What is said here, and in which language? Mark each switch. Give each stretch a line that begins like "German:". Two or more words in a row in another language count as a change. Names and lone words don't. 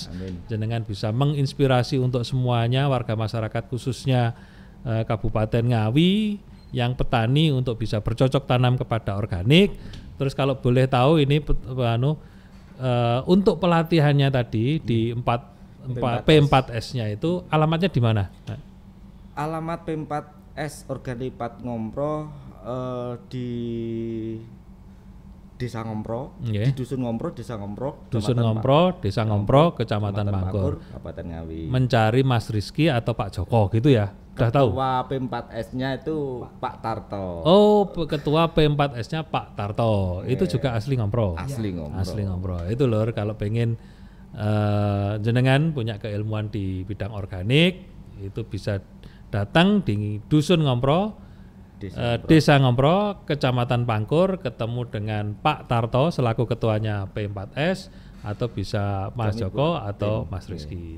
Indonesian: Jenengan bisa menginspirasi untuk semuanya warga masyarakat khususnya Kabupaten Ngawi yang petani untuk bisa bercocok tanam kepada organik. Terus kalau boleh tahu ini untuk pelatihannya tadi di P4S-nya itu alamatnya di mana? Alamat P4S Organik Pat Ngomproh di Desa Ngompro, di Dusun Ngompro, Desa Ngompro, Dusun Ngompro, Desa Ngompro, Kecamatan Pangkur, Kabupaten Ngawi. Mencari Mas Rizky atau Pak Joko gitu ya? Udah tahu? Ketua P4S-nya itu Pak Tarto. Oh, ketua P4S-nya Pak Tarto. Itu juga asli Ngompro. Asli Ngompro. Asli Ngompro. Itu lor kalau pengen jenengan punya keilmuan di bidang organik, itu bisa datang di Dusun Ngompro, Desa Ngompro, Kecamatan Pangkur, ketemu dengan Pak Tarto selaku ketuanya P4S, atau bisa Mas Joko atau Mas Rizky.